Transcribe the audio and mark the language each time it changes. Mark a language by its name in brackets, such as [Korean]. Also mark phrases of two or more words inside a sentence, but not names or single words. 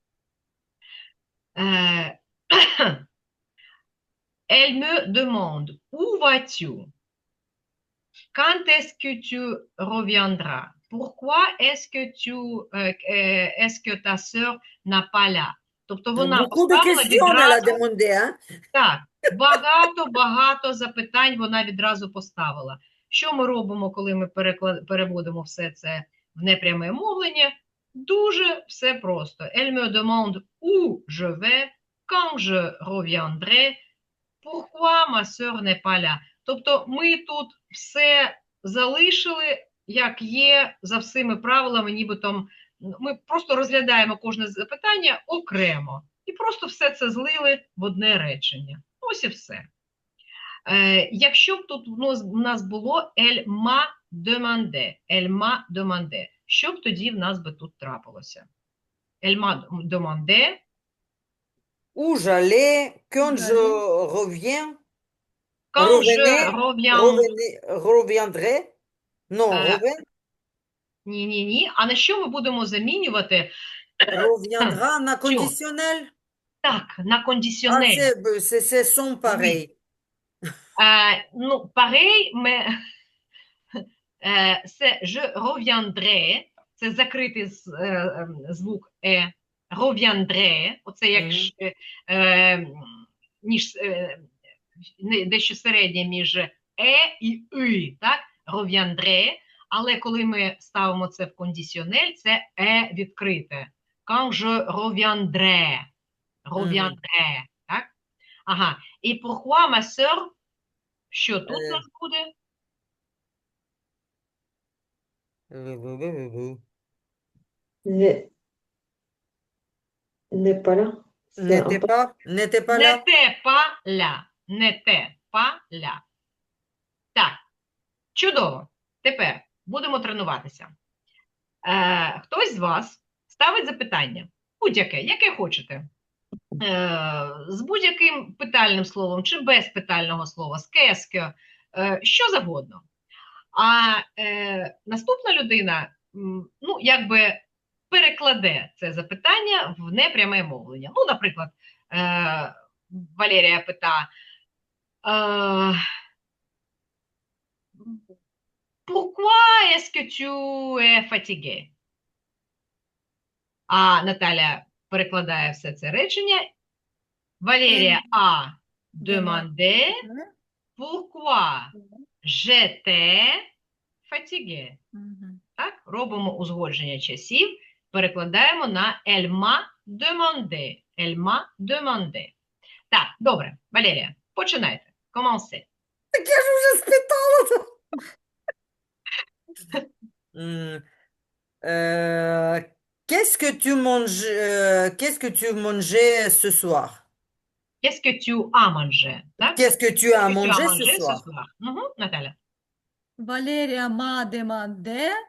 [French] Elle me demande où vas-tu? Quand est-ce que tu reviendras? Pourquoi est-ce que ta sœur n'a pas là? [Ukrainian] Тобто вона [French] Beaucoup de [Ukrainian] поставила [French] questions, elle a [Ukrainian] відразу, [French] demandé, hein? [Ukrainian] так, багато запитань вона відразу поставила. Що ми робимо, коли ми переводимо все це в непряме мовлення? Дуже все просто. [French] Elle me demande où je vais, quand je reviendrai, pourquoi ma sœur n'est pas là. [Ukrainian] Тобто ми тут все залишили, як є, за всіми правилами, нібито ми просто розглядаємо кожне запитання окремо. І просто все це злили в одне речення. Ось і все. Якщо б тут у нас було [French] elle m'a demandé, [Ukrainian] що б тоді в нас би тут трапилося? [French] Elle m'a demandé. Où j'allais, quand je reviens, Quand je reviendrai. Non, reviens. [Ukrainian] Ні. А на що ми будемо замінювати? [French] Reviendra на conditionnel. [Ukrainian] Так, на [French] Ah, [Ukrainian] кондиціонель. [French] c'est son pareil. Ну, pareil, mais c'est je reviendrai, [Ukrainian] це закритий звук «е», reviendrai, оце як дещо середнє між і «ü», так? [French] Reviendrai. [Ukrainian] Але коли ми ставимо це в кондиціонель, це відкрите. [French] Quand je reviendrai. Reviendrai, [Ukrainian] так? Ага. [French] І pourquoi, ma sœur, [Ukrainian] що тут у нас буде? [French] N'est pas là. N'était pas là. N'était pas là. N'était pas là. [Ukrainian] Так, чудово. Тепер будемо тренуватися. Хтось з вас ставить запитання. Будь-яке, яке хочете. З будь-яким питальним словом чи без питального слова, з qu'est-ce, що завгодно. А наступна людина, ну, якби перекладе це запитання в непряме мовлення. Ну, наприклад, Валерія питає, [French] pourquoi est-ce que tu es fatigué? [Ukrainian] А Наталя перекладає все це речення. [French] Валерія a demandé pourquoi j'étais fatigué. [Ukrainian] Так, робимо узгодження часів, перекладаємо на [French] elle m'a demandé. Elle m'a demandé. [Ukrainian] Так, добре, Валерія, починайте. [French] Commencez. [Ukrainian] Так я ж уже спитала. [French] Qu'est-ce que tu manges, qu'est-ce que tu mangeais ce soir? Qu'est-ce que tu as mangé? Так? Qu'est-ce que tu as Qu'est-ce que tu mangé as ce mangé soir? [Ukrainian] Наталя. [French] Valéria m'a demandé,